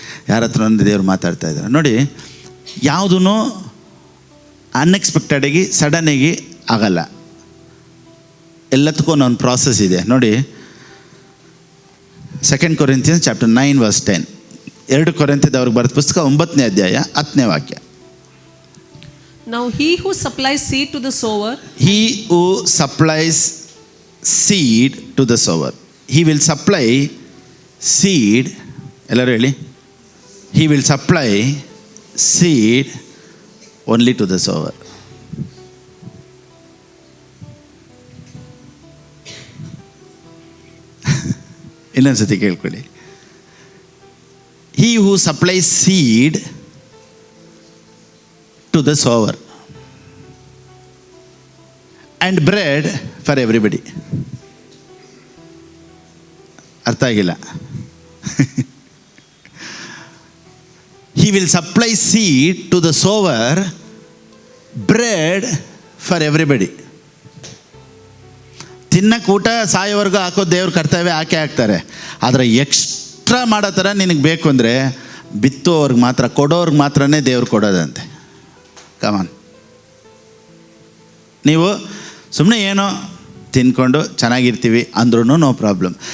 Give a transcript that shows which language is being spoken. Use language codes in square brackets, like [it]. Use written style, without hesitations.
[kn] ಯಾರ ಹತ್ರ ಒಂದು ದೇವ್ರು ಮಾತಾಡ್ತಾ ಇದ್ದಾರೆ. ನೋಡಿ, ಯಾವುದೂ ಅನ್ಎಕ್ಸ್ಪೆಕ್ಟೆಡಾಗಿ ಸಡನ್ನಾಗಿ ಆಗಲ್ಲ. ಎಲ್ಲದಕ್ಕೂ ಒಂದು ಪ್ರಾಸೆಸ್ ಇದೆ. ನೋಡಿ, 2 Corinthians ಚಾಪ್ಟರ್ 9 verse 10. 2 ಕೊರಿಂಥದವ್ರಿಗೆ ಬರೆದ ಪುಸ್ತಕ 9ನೇ ಅಧ್ಯಾಯ 10ನೇ ವಾಕ್ಯ. [en] Now he who supplies seed to the sower, he who supplies seed to the sower, he will supply seed. [kn] ಎಲ್ಲರೂ ಹೇಳಿ, [en] he will supply seed only to the sower. [kn] ಇನ್ನೊಂದು ಸತಿ ಕೇಳ್ಕೊಳ್ಳಿ. [en] He who supplies seed to the sower and bread for everybody. [kn] ಅರ್ಥ ಆಗಿಲ್ಲ? [en] He will supply seed to the sower, bread for everybody. [kn] ತಿನ್ನಕ್ಕೆ ಊಟ ಸಾಯೋವರೆಗೂ ಹಾಕೋ ದೇವ್ರ ಕರ್ತವ್ಯ ಹಾಕ್ತಾರೆ. ಆದರೆ ಎಕ್ಸ್ಟ್ರಾ ಮಾಡೋ ಥರ ನಿನಗೆ ಬೇಕು ಅಂದರೆ ಬಿತ್ತೋವ್ರಿಗೆ ಮಾತ್ರ, ಕೊಡೋರ್ಗೆ ಮಾತ್ರನೇ ದೇವ್ರು ಕೊಡೋದಂತೆ. ಕಮಾನ್. ನೀವು ಸುಮ್ಮನೆ ಏನೋ ತಿನ್ಕೊಂಡು ಚೆನ್ನಾಗಿರ್ತೀವಿ ಅಂದ್ರೂ ನೋ ಪ್ರಾಬ್ಲಮ್.